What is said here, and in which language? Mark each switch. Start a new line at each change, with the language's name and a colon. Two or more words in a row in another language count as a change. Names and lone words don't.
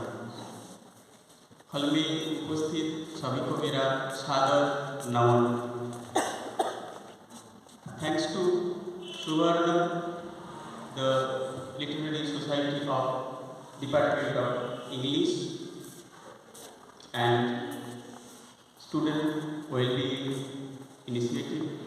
Hindi: हल में उपस्थित सभी को मेरा सादर नमन।
English: Thanks to Suvarna, the Literary Society of Department of English and Student Wellbeing Initiative.